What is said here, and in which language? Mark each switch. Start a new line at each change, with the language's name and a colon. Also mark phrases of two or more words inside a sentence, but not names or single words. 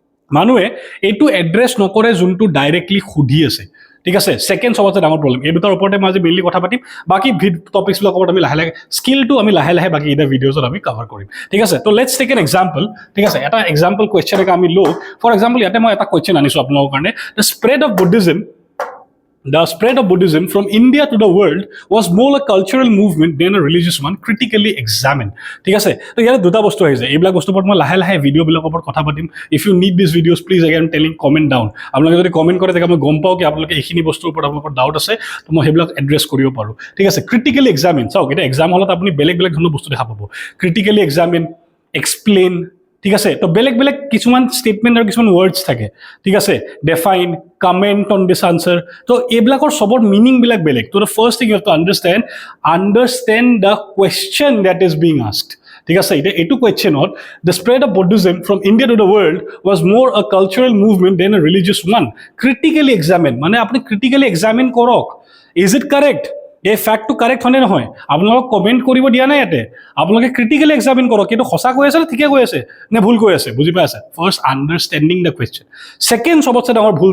Assamese: মানুহে এইটো এড্ৰেছ নকৰে যোনটো ডাইৰেক্টলি সুধি আছে ঠিক আছে ছেকেণ্ড সবতছে ডাঙৰ প্ৰব্লেম এই দুটাৰ ওপৰতে মই আজি মেইনলি কথা পাতিম বাকী টপিকছবিলাকৰ ওপৰত আমি লাহে লাহে স্কিলটো আমি লাহে লাহে বাকী এটা ভিডিঅ'ছত আমি কভাৰ কৰিম ঠিক আছে তো
English: let's take an example
Assamese: ঠিক আছে এটা
English: example question
Assamese: এটা আমি লওঁ
English: for example
Assamese: ইয়াতে মই এটা কুৱেশ্যন আনিছোঁ আপোনালোকৰ কাৰণে
English: the spread of Buddhism The spread of Buddhism from India to the world was more a cultural movement than a religious one, critically examined.
Assamese: ঠিক আছে তো ইয়াত দুটা বস্তু আহিছে এইবিলাক বস্তুৰ ওপৰত মই লাহে লাহে ভিডিঅ'বিলাকৰ ওপৰত কথা পাতিম
English: if you need this videos please again telling comment down
Assamese: আপোনালোকে যদি কমেণ্ট কৰে তেতিয়া মই গম পাওঁ কি আপোনালোকে এইখিনি বস্তুৰ ওপৰত আপোনালোকৰ ডাউট আছে তো মই সেইবিলাক এড্ৰেছ কৰিব পাৰোঁ ঠিক আছে
English: critically examine
Assamese: চাওক এতিয়া এক্সাম হলত আপুনি বেলেগ বেলেগ ধৰণৰ বস্তু দেখা পাব
English: critically examine explain
Assamese: ঠিক আছে তো বেলেগ বেলেগ কিছুমান ষ্টেটমেণ্ট আৰু কিছুমান ৱৰ্ডছ থাকে ঠিক আছে
English: define comment on this answer
Assamese: তো এইবিলাকৰ চবৰ মিনিংবিলাক বেলেগ তো
English: the first thing you have to understand the question that is being asked
Assamese: ঠিক আছে এতিয়া এইটো কুৱেশ্যনত
English: the spread of Buddhism from India to the world was more a cultural movement than a religious one critically examine
Assamese: মানে আপুনি
English: critically examine কৰক is it correct
Assamese: এই ফেক্টটো কাৰেক্ট হয়নে নহয় আপোনালোকক কমেণ্ট কৰিব দিয়া নাই ইয়াতে আপোনালোকে
English: critically examine
Assamese: কৰক কিন্তু সঁচা কৈ আছে নে ঠিকে কৈ আছে নে ভুল কৈ আছে বুজি পাই আছে
English: first understanding the question
Assamese: ছেকেণ্ড সবতছে ডাঙৰ ভুল